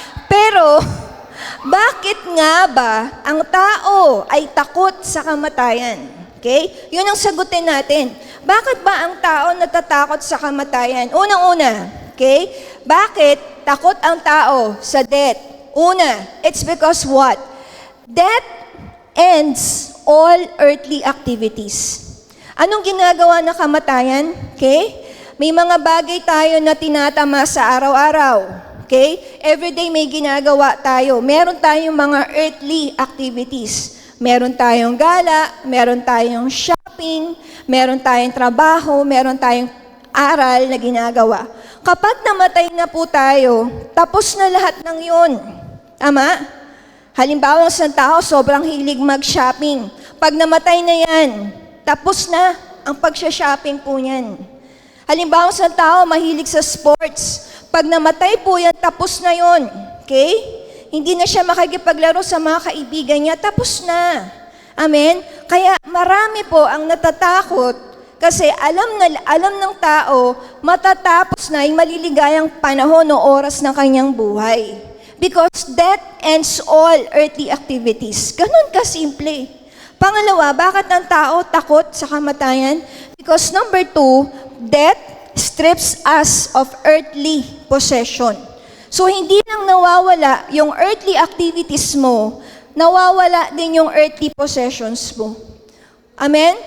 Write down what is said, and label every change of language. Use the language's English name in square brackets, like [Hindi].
[Filipino] Pero, bakit nga ba ang tao ay takot sa kamatayan? Okay? Yun ang sagutin natin. Bakit ba ang tao natatakot sa kamatayan? Unang-una, okay? Bakit takot ang tao sa death? [English] Una, it's because what? Death ends all earthly activities. [Filipino] Anong ginagawa ng kamatayan? Okay? May mga bagay tayo na tinatama sa araw-araw. Okay? Everyday may ginagawa tayo. Meron tayong mga earthly activities. Meron tayong gala, meron tayong shopping, meron tayong trabaho, meron tayong aral na ginagawa. Kapag namatay na po tayo, tapos na lahat ng yun. Tama? Halimbawa, sa tao, sobrang hilig mag-shopping. Pag namatay na yan, tapos na ang pag-shopping po niyan. Halimbawa, sa tao, mahilig sa sports. Pag namatay po yan, tapos na yon. Okay? Hindi na siya makikipaglaro sa mga kaibigan niya, tapos na. Amen? Kaya marami po ang natatakot kasi alam ng tao, matatapos na yung maliligayang panahon o oras ng kanyang buhay. [English] Because death ends all earthly activities. [Filipino] Ganun kasimple. Pangalawa, bakit ang tao takot sa kamatayan? [English] Because number 2, death strips us of earthly possession. [Filipino] So, hindi lang nawawala yung earthly activities mo, nawawala din yung earthly possessions mo. Amen?